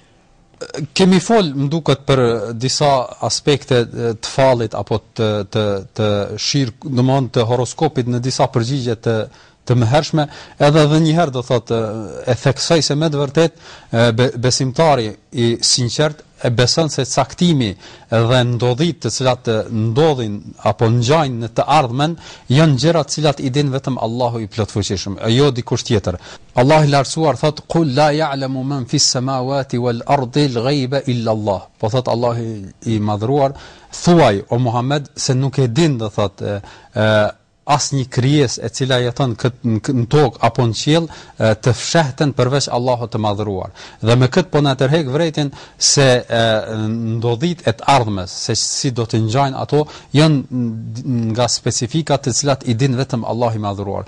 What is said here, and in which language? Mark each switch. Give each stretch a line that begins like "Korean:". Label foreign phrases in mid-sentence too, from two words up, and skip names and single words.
Albanian: Kemi fol, më duket, për disa aspekte të fallit apo të domthonë të horoskopit në disa përgjigje të mëhershme, edhe një herë do thotë e theksoj se me të vërtet besimtari I sinqert e beson se caktimi dhe ndodhit të cilat ndodhin apo ngjajnë në të ardhmen janë gjëra të cilat I din vetëm Allahu I plotfuqishëm, jo dikush tjetër. Allahu I lartësuar thot
Arabic: قل لا يعلم من في السماوات والأرض الغيب إلا الله.
Albanian: Po thot Allahu I madhruar, thuaj o Muhammed se nuk e din do thot asnjë krijesë e cila jeton në tokë apo në qiell të fshehten përveç Allahut të madhëruar. Dhe me këtë po na tërheq vërejtjen se ndodhit e të ardhmes, se si do të ngjajnë ato, janë nga specifikat të cilat I din vetëm Allahu I madhëruar.